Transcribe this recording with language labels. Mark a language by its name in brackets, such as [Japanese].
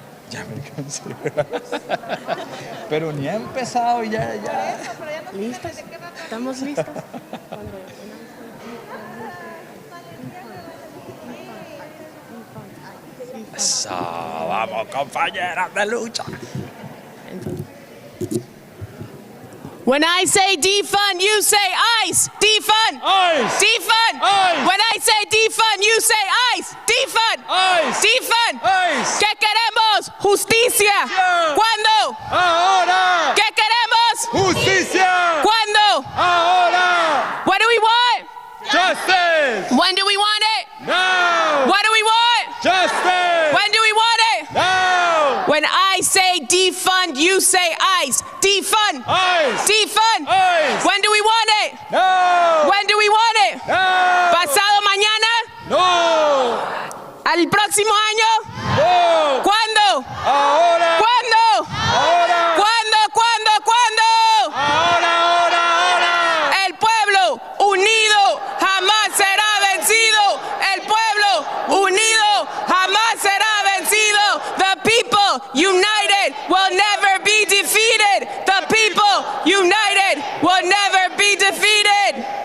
[Spanish] Ya me cansé. Pero ni ha empezado ya. ¿Listos? ¿Estamos listos? Eso, vamos, compañeras de lucha. [English] When I say defund, you say ICE. Defund. ICE. Defund. ICE. When I say defund, you say ICE. Defund. ICE. Defund. ICE. [Spanish] ¿Qué queremos? Justicia. Justicia. ¿Cuándo? Ahora. ¿Qué queremos? Justicia. ¿Cuándo? Ahora. [English] What do we want? Justice. When do we want it? Now. What do we want? Justice. When do we want it? Now. When I say defund, you say ICE. Defund. ICE. Defund. ICE. When do we want it? No. When do we want it? No. [Spanish] ¿Pasado mañana? No. ¿Al próximo año? No. ¿Cuándo? Ahora. ¿Cuándo? Ahora. ¿Cuándo? Ahora. El pueblo unido jamás será vencido. El pueblo unido jamás será vencido. [English] The people united will never be defeated. The people united will never be defeated.